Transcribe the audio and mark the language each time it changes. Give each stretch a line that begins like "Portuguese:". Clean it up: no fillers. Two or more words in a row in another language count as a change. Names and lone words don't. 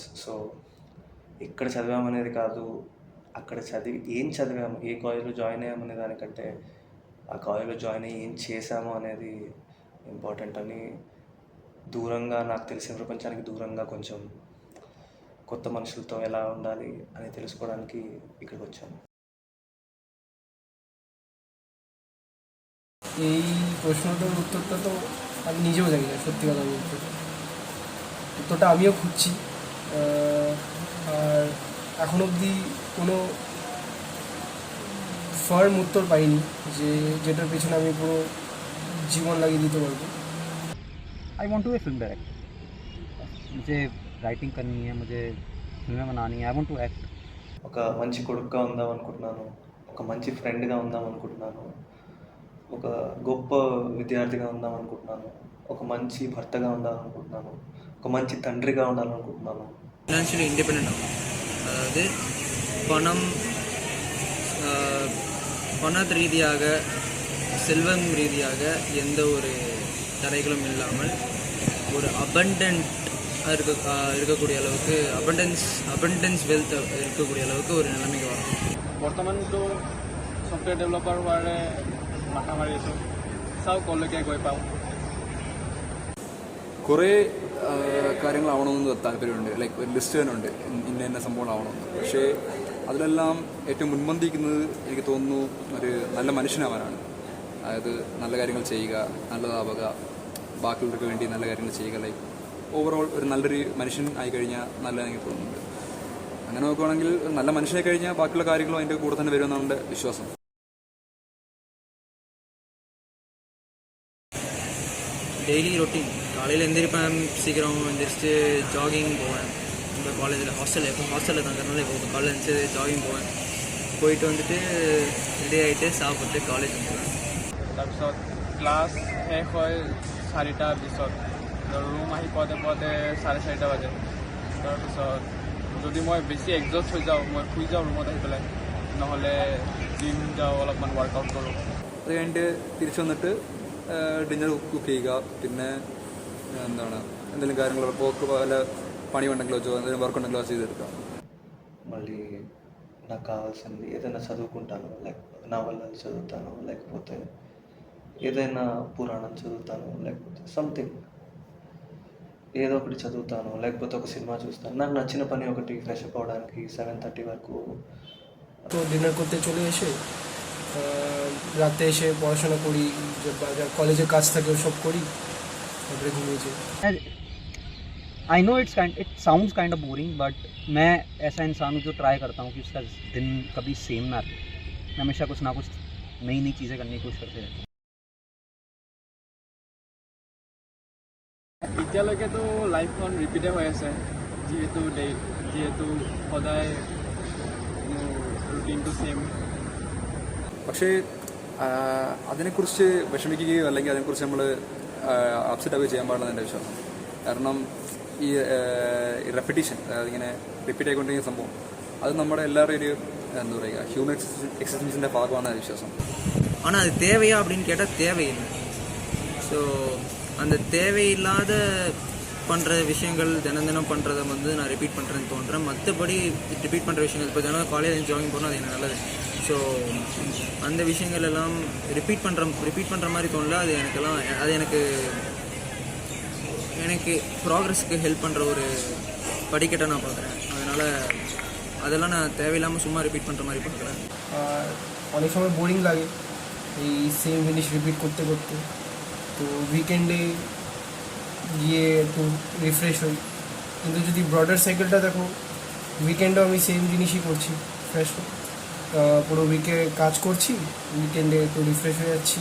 Telugu: సో ఎక్కడ చదివామనేది కాదు, అక్కడ ఏం చదివాము, ఏ కాలేజ్లో జాయిన్ అయ్యామనే దానికంటే ఆ కాలేజ్లో జాయిన్ అయ్యి ఏం చేశాము అనేది ఇంపార్టెంట్ అని, దూరంగా నాకు తెలిసిన ప్రపంచానికి దూరంగా కొంచెం కొత్త మనుషులతో ఎలా ఉండాలి అని తెలుసుకోవడానికి ఇక్కడికి వచ్చాను.
Bangla: এই প্রশ্নটার উত্তরটা তো আমি নিজেও জানি না, সত্যি কথা বলতে. উত্তরটা আমিও খুঁজছি, আর এখন অবধি কোনো ফার্ম উত্তর পাইনি যেটার পেছনে আমি পুরো জীবন লাগিয়ে দিতে পারবো।
English: I want to a film director.
Hindi: मुझे राइटिंग करनी है, मुझे फिल्में बनानी है.
English: I want to act.
Telugu: ఒక మంచి కొడుకుగా ఉందాం అనుకుంటున్నాను, ఒక మంచి ఫ్రెండ్గా ఉందాం అనుకుంటున్నాను, ఒక గొప్ప విద్యార్థిగా ఉందాం అనుకుంటున్నాను, ఒక మంచి భర్తగా ఉందాం అనుకుంటున్నాను, ఒక మంచి తండ్రిగా ఉండాలనుకుంటున్నాను.
English: financially independent
Tamil: ஆகும். அதாவது பணம் பண ரீதியாக செல்வம் ரீதியாக எந்த ஒரு தடைகளும் இல்லாமல் ஒரு இருக்கக்கூடிய அளவுக்கு
English: abundance wealth
Tamil: இருக்கக்கூடிய அளவுக்கு ஒரு நிலைமைக்கு வரும்.
Assamese: বৰ্তমানতো
English: software developer
Assamese: হোৱাৰে মাথা মাৰি আছোঁ, চাওঁ ক'লৈকে গৈ পাওঁ.
Malayalam: കുറേ കാര്യങ്ങളാവണമെന്ന് താല്പര്യമുണ്ട്. ലൈക്ക് ഒരു ലിസ്റ്റ് തന്നെ ഉണ്ട് ഇന്ന ഇന്ന സംഭവങ്ങളാവണമെന്ന്. പക്ഷേ അതിലെല്ലാം ഏറ്റവും മുൻപന്തിക്കുന്നത് എനിക്ക് തോന്നുന്നു ഒരു നല്ല മനുഷ്യനാവാനാണ്. അതായത് നല്ല കാര്യങ്ങൾ ചെയ്യുക, നല്ലതാവുക, ബാക്കിയുള്ളവർക്ക് വേണ്ടി നല്ല കാര്യങ്ങൾ ചെയ്യുക.
English: like overall
Malayalam: ഒരു നല്ലൊരു മനുഷ്യൻ ആയിക്കഴിഞ്ഞാൽ നല്ലതെന്ന് എനിക്ക് തോന്നുന്നുണ്ട്. അങ്ങനെ നോക്കുകയാണെങ്കിൽ നല്ല മനുഷ്യനായി കഴിഞ്ഞാൽ ബാക്കിയുള്ള കാര്യങ്ങളും അതിൻ്റെ കൂടെ തന്നെ വരുമെന്നാണ് എൻ്റെ വിശ്വാസം.
English: daily routine
Tamil: காலையில் எந்திரிப்பேன், சீக்கிரம் எந்திரிச்சு ஜாகிங் போவேன். இப்போ காலேஜில் ஹாஸ்டலில் தங்குறதுனால இப்போ காலையில் எழுந்திரிச்சு ஜாகிங் போவேன். போயிட்டு வந்துட்டு ரெடி ஆகிட்டு சாப்பிட்டு காலேஜ் வந்துடுவேன்.
Assamese: তাৰপিছত ক্লাছ শেষ হয় 4টা 20ত. ৰুম আহি পাওঁতে 4:30 বাজে. তাৰপিছত যদি মই বেছি এক্সজষ্ট হৈ যাওঁ, মই শুই যাওঁ ৰুমত আহি পেলাই, নহ'লে জিম যাওঁ, অলপমান ৱৰ্কআউট কৰোঁ.
Malayalam: അത് കഴിഞ്ഞിട്ട് തിരിച്ചു വന്നിട്ട്
English: dinner cook
Malayalam: ചെയ്യുക. പിന്നെ എന്താണ് എന്തെങ്കിലും കാര്യങ്ങൾ പോക്ക് വല്ല పని ఉണ്ടെങ്കിలో എന്തെങ്കിലും వర్క్ ఉണ്ടെങ്കിలో ചെയ്തെടുക്കുക.
Telugu: మళ్ళీ నాకు కావాల్సింది ఏదైనా చదువుకుంటాను, లైక్ నవలలు చదువుతాను, లేకపోతే ఏదైనా పురాణం చదువుతాను, లేకపోతే సంథింగ్ ఏదో ఒకటి చదువుతాను, లేకపోతే ఒక సినిమా చూస్తాను. నాకు నచ్చిన పని ఒకటి
English: fresh up
Telugu: అవ్వడానికి 7:30 వరకు.
Bangla: তো ডিনার করতে চলে এসে রাতে এসে পড়াশোনা করি, যা কলেজের কাজ থাকে সব করি, তারপরে ঘুমিয়ে যাই।
English: I know it sounds kind of boring,
Hindi: बट मैं ऐसा इंसान हूँ जो ट्राई करता हूँ कि उसका दिन कभी सेम ना रहे. मैं हमेशा कुछ ना कुछ नई नई चीज़ें करने की कोशिश करते रहता हूँ.
Assamese: এতিয়ালৈকেতো লাইফখন ৰিপিটে হৈ আছে, যিহেতু সদায় মোৰ ৰুটিনটো ছেইম.
Malayalam: പക്ഷേ അതിനെക്കുറിച്ച് വിഷമിക്കുകയോ അല്ലെങ്കിൽ അതിനെക്കുറിച്ച് നമ്മൾ അപ്സെറ്റ് ആവുകയോ ചെയ്യാൻ പാടില്ലെന്ന് എൻ്റെ വിശ്വാസം. കാരണം ഈ റെപ്പിറ്റീഷൻ, അതായത് ഇങ്ങനെ റിപ്പീറ്റ് ആയിക്കൊണ്ടിരിക്കുന്ന സംഭവം, അത് നമ്മുടെ എല്ലാവരുടെയും ഒരു എന്താ പറയുക
English: human existence's
Malayalam: ഭാഗമാണെന്ന് വിശ്വാസം.
Tamil: ஆனால் அது தேவையா அப்படின்னு கேட்டால் தேவையில்லை. ஸோ அந்த தேவையில்லாத பண்ணுற விஷயங்கள் தினம் பண்ணுறதை நான் ரிப்பீட் பண்ணுறேன்னு தோன்றேன். மற்றபடி ரிப்பீட் பண்ணுற விஷயங்கள் இப்போ தினம் காலையில் ஜாகிங் போனால் அது எனக்கு நல்லது. ஸோ அந்த விஷயங்கள் எல்லாம் ரிப்பீட் பண்ணுற மாதிரி தோணல. அது எனக்கு ப்ராக்ரஸ்க்கு ஹெல்ப் பண்ணுற ஒரு படிக்கட்டை நான் பார்க்குறேன். அதனால் அதெல்லாம் நான் தேவையில்லாமல் சும்மா রিপিট பண்ணுற மாதிரி பார்க்குறேன்.
Bangla: অনেক সময় বোরিং লাগে এই সেম জিনিস রিপিট করতে করতে, তো উইকেন্ডে গিয়ে একটু রিফ্রেশ হই। কিন্তু যদি
English: broader cycle
Bangla: দেখো, উইকেন্ডেও আমি সেম জিনিসই করছি, ফ্রেশ পুরো উইকে কাজ করছি, উইকেন্ডে একটু রিফ্রেশ হয়ে যাচ্ছি।